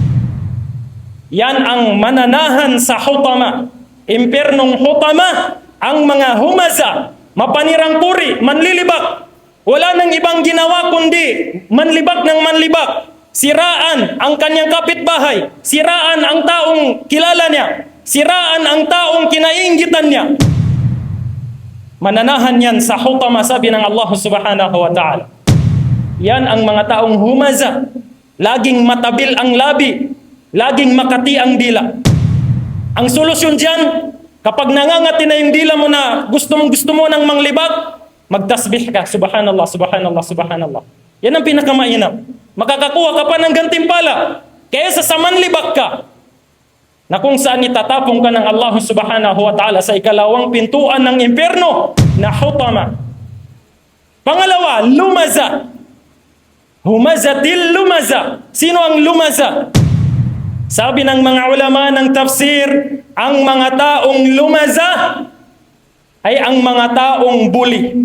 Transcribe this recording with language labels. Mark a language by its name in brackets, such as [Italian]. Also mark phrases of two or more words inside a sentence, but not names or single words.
[Filipino] Yan ang mananahan sa hutama, impyernong hutama, ang mga humaza, mapanirang puri, manlilibak. Wala nang ibang ginawa kundi manlibak ng manlibak. Siraan ang kanyang kapitbahay, siraan ang taong kilala niya, siraan ang taong kinainggitan niya. Mananahan yan sa hutama, sabi ng [Arabic] الله سبحانه وتعالى. [Filipino] Yan ang mga taong humaza, laging matabil ang labi, laging makati ang dila. Ang solusyon dyan, kapag nangangati na yung dila mo na gusto mo ng manglibak, magtasbih ka, [Arabic] سبحان الله، سبحان الله، سبحان الله. [Filipino] Yan ang pinakamainam. Makakakuha ka pa ng gantimpala kaysa sa manlibak ka, na kung saan itatapong ka ng [Arabic] الله سبحانه وتعالى [Filipino] sa ikalawang pintuan ng impyerno na hutama. Pangalawa, lumaza. [Arabic] همزة لمزة. [Filipino] Sino ang lumaza? Sabi ng mga ulama ng tafsir, ang mga taong lumaza ay ang mga taong bully.